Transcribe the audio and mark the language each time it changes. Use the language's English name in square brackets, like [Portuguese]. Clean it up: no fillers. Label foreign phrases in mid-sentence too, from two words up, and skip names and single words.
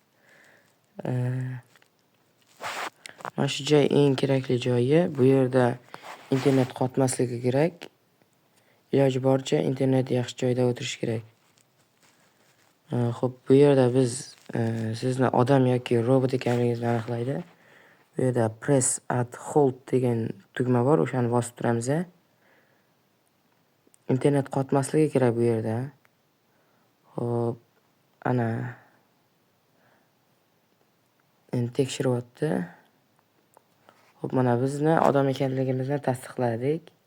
[Uzbek] Mana shu joy eng kerakli joyi. Bu yerda internet qotmasligi kerak. Iloji boricha internet yaxshi joyda o'tirish kerak. Xo'p, bu yerda biz sizni odam yoki robot ekanligingizni aniqlaydi. Bu yerda [English] press at hold [Uzbek] degan tugma bor, o'shani bosib turamiz. Internet qotmasligi kerak bu yerda. Xo'p, ana endi tekshiryapti. Xo'p, mana bizni odam ekanligimizni tasdiqladik.